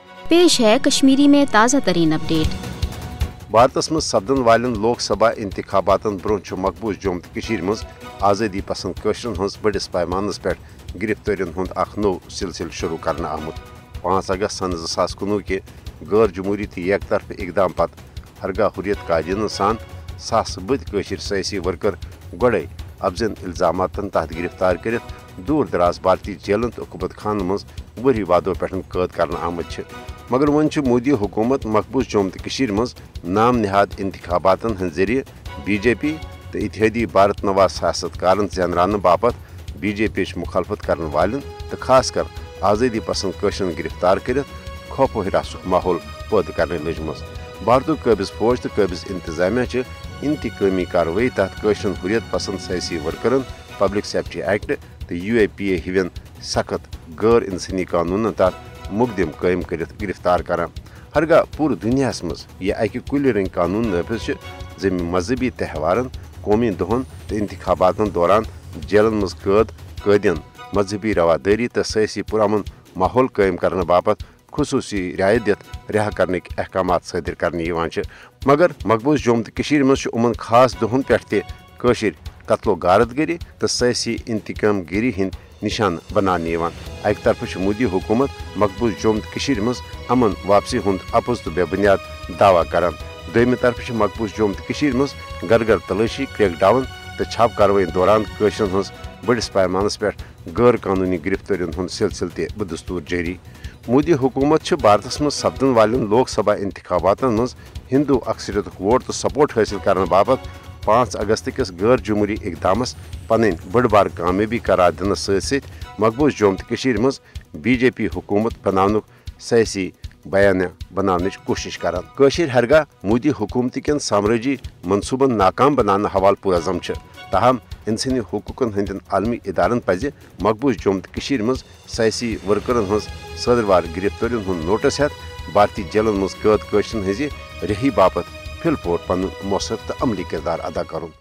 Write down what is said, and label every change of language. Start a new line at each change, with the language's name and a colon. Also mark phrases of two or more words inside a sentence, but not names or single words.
Urdu: پیش ہے کشمیری میں تازہ ترین اپڈیٹ.
Kashmiri: भारतस मज सपदन वालन लोक सभा इंतखाबातन ब्रोह मकबूज जोम तो मज आज़ादी पसंद कशरन हज बड़िस पैमानस पे गिरफ्तारियन हुंद अख नो सिलसिल शुरू करना आमुत। 5 अगस्त सन 2019 के गैर जमहूरी तो एक तरफ इकदाम पत हरगा हुरियत कायदीन सान सास बद सियासी वर्कर गोड़े अफजन इल्जामातन तहत गिरफ्तार कर दूर दराज भारतीय जेलन तो हुकूमत खान मज वरी वादों पे कैद कर आमद। मगर वन मोदी हुकूमत मकबूज जोम तो मज नाम निहाद इंतखाबातन हंद जरिए BJP तो इत्तेहादी भारत नवाज सियासतकारन ज़ेनरान बापत BJP मुखालफत करने वालन तो खास कर आज़ादी पसंद कशरन गिरफ्तार कर खौफ हिरासुक माहौल पैदा करने लजमस। भारत काबिज फौज तो काबिज इंतजामिया इंतकामी कार्रवाई तहत कशरन हुरियत पसंद सियासी वर्करन पब्लिक सेफ्टी एक्ट तो UAPA हिवन सख्त गैर इंसानी कानून तहत मुकदम कायम कर गिरफ्तार कर। हरगा पूरे दुनिया मज यह अकि कुल रंग कानून नाफिज जमी मजहबी त्यौहारन कौमी दोहन तो इंतखाबातन दौरान जेलन मज कैदन मजहबी रवादारी तो सियासी पुरअमन माहौल कायम करने बापत खुसूसी रियायत दित रिहा करने अहकाम सदर करने। मगर मकबूज जोम तो मज उमन खास दोहन पे कत्लो गारतगरी तो सियासी इंतकाम गिरी हंद निशान बनाने। अक तरफ मोदी हुकूमत मकबूज जोम तो मज अमन वापसी हुंद अपोज तो बेबुनियाद दावा करान। दोयम तरफ मकबूज जोम तो मज घर घर तलाशी क्रैकडाउन तो छाप कार्रवाई दौरान कशरन हज बड़िस पैमानस पे गैर कानूनी गिरफ्तारियन हुंद सिलसिल बदस्तूर जारी। मोदी हुकूमत भारत मज सपदन वालन लोक सभा इंतखाबातन मज हिंदू अक्सरियत वोट तो सपोर्ट हासिल करने बापत 5 अगस्त किस गैर जमहूरी इकदामस पन बड़ बार कामयाबी करार दिन सत मकबूज जोम तो मज BJP हुकूमत बनानुक सियासी बयान बनाने कोशिश करान। हरगा मोदी हुकूमत कन साम्राजी मनसूबन नाकाम बनाने हवाल पुरज़म ताहम इंसानी हकूकन हंदन आलमी इदारन पज मकबूज जोम तो मज सियासी वर्करन हज सदरवार गिरफ्तारियन हुंद नोटिस हेत भारतीय जेलन मज कैद कशरन हज रिहाई बापत फिल पोर पन मौसर तो अमली किरदार अदा कर।